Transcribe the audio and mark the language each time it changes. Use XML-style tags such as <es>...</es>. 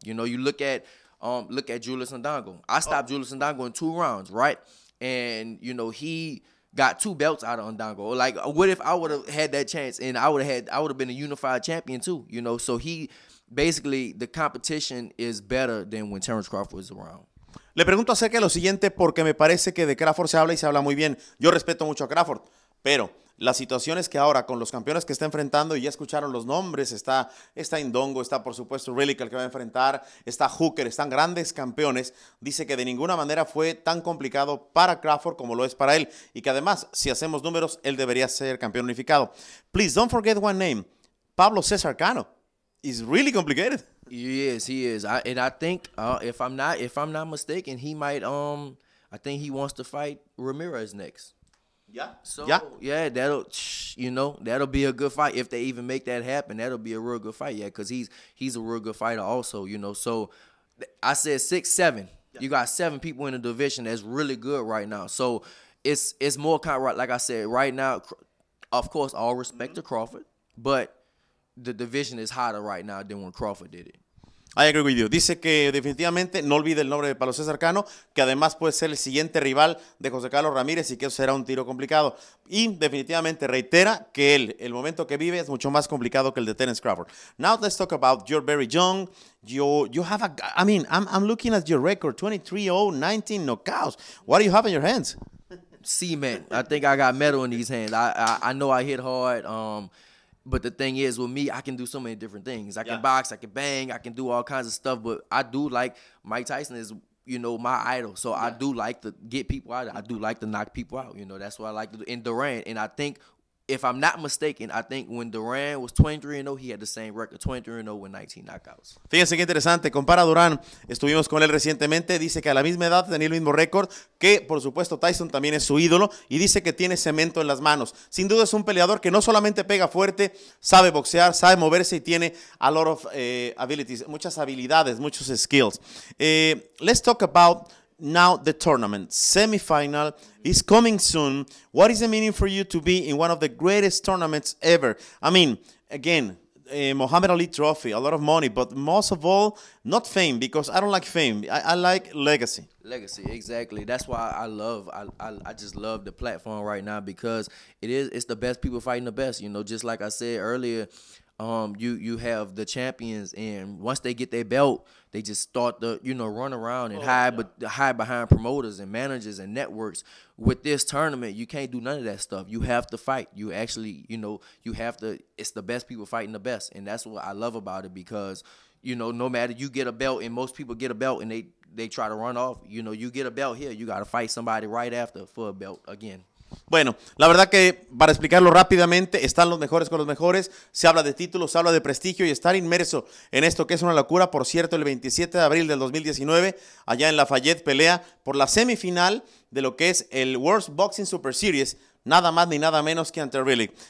<en>You know, you look at Julius Ndongo. I stopped Julius Ndongo in 2 rounds, right? And, you know, he got 2 belts out of Ndongo. Like, what if I would have had that chance and I would have been a unified champion too, you know? So basically, the competition is better than when Terrence Crawford was around.</en> <es>Le pregunto acerca de lo siguiente porque me parece que de Crawford se habla y se habla muy bien. Yo respeto mucho a Crawford, pero la situación es que ahora con los campeones que está enfrentando, y ya escucharon los nombres, está Ndongo, está por supuesto Relic el que va a enfrentar, está Hooker, están grandes campeones, dice que de ninguna manera fue tan complicado para Crawford como lo es para él, y que además, si hacemos números, él debería ser campeón unificado.</es> <en>Please don't forget one name, Pablo Cesar Cano. It's really complicated. He is. I think if I'm not mistaken, he might I think he wants to fight Ramirez next. Yeah. So yeah, that'll be a good fight if they even make that happen. That'll be a real good fight, yeah, because he's a real good fighter also, you know. So I said 6, 7. Yeah. You got 7 people in the division that's really good right now. So it's more kind of like I said right now. Of course, all respect to Crawford, but the division is hotter right now than when Crawford did it. I agree with you.</en> <es>Dice que definitivamente no olvide el nombre de Pablo César Cano, que además puede ser el siguiente rival de José Carlos Ramírez y que eso será un tiro complicado. Y definitivamente reitera que el momento que vive es mucho más complicado que el de Terence Crawford.</es> <en>Now let's talk about you're very young. You have I'm looking at your record, 23-0, 19 knockouts. What do you have in your hands? Cement. I think I got metal in these hands. I know I hit hard. But the thing is, with me, I can do so many different things. I can box, I can bang, I can do all kinds of stuff. But I do like Mike Tyson is, you know, my idol. So I do like to get people out. I do like to knock people out. You know, that's what I like to do. And Duran, and I think, if I'm not mistaken, I think when Duran was 23-0, he had the same record, 23-0 with 19 knockouts.</en> <es>Fíjense qué interesante, compara a Durán, estuvimos con él recientemente, dice que a la misma edad tenía el mismo récord, que por supuesto Tyson también es su ídolo, y dice que tiene cemento en las manos. Sin duda es un peleador que no solamente pega fuerte, sabe boxear, sabe moverse y tiene</es> <en>a lot of abilities,</en> <es>muchas habilidades, muchos skills.</es> <en>Let's talk about now the tournament. Semifinal is coming soon. What is the meaning for you to be in one of the greatest tournaments ever? I mean, again, Muhammad Ali trophy, a lot of money, but most of all, not fame, because I don't like fame. I like legacy. Legacy, exactly. That's why I just love the platform right now, because it's the best people fighting the best. You know, just like I said earlier, you have the champions, and once they get their belt, they just start to, you know, run around and hide behind promoters and managers and networks. With this tournament, you can't do none of that stuff. You have to fight. You actually, you know, you have to. It's the best people fighting the best, and that's what I love about it, because, you know, no matter, you get a belt, and most people get a belt and they try to run off. You know, you get a belt here, you got to fight somebody right after for a belt again.</en> <es>Bueno, la verdad que para explicarlo rápidamente, están los mejores con los mejores, se habla de títulos, se habla de prestigio y estar inmerso en esto que es una locura. Por cierto, el 27 de abril del 2019, allá en Lafayette, pelea por la semifinal de lo que es el World Boxing Super Series, nada más ni nada menos que ante Relic.</es>